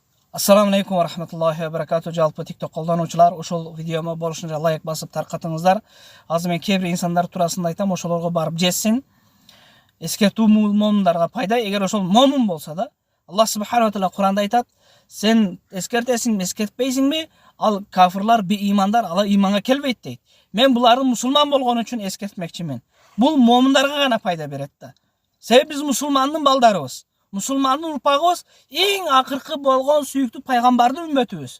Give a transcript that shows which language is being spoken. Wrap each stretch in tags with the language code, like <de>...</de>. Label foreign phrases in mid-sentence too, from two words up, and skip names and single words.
<ar>السلام عليكم ورحمة الله وبركاته.</ar> <ky>Жалпы TikTok колдонуучулар, ошол видеомо болушунча лайк басып таркатыңыздар. Азыр мен кээ бир инсандар туурасында айтам, ошолорго барып жетсин. Эскертүү момундарга пайда, эгер ошол момун болсо да,</ky> <ar>الله سبحانه وتعالى</ar> <ky>Куранда айтат: "Сен эскертесиңби, эскертпейсиңби? Ал кафирлар, бейимандар, алар иманга келбейт" дейт. Мен булардын мусулман болгону үчүн эскертмекчимин. Бул момундарга гана пайда берет да. Себеби биз мусулмандын балдарыбыз. Мусулмандын урпагыбыз эң акыркы болгон сүйүктүү пайгамбардын үммөтүбүз.</ky>